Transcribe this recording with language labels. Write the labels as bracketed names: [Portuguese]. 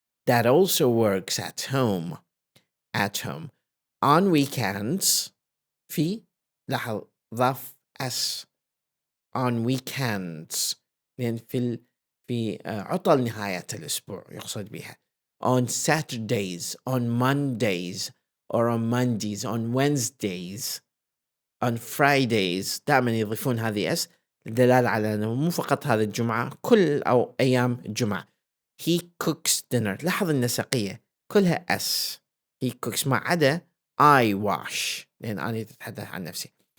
[English] dad also works at home on weekends. [Arabic] في لاحظ ضاف s [English] on weekends [Arabic] لأن في عطل نهاية الأسبوع يقصد بها. [English] on Saturdays, on Mondays or on Mondays, on Wednesdays, on Fridays. [Arabic] دائما يضيفون هذه s للدلالة على أنه مو فقط هذه الجمعة، كل أو أيام الجمعة. [English] he cooks dinner. [Arabic] لاحظ النسقية كلها s. [English] he cooks [Arabic] ما عدا [English] I wash [Arabic] لأن أنا أتحدث عن نفسي.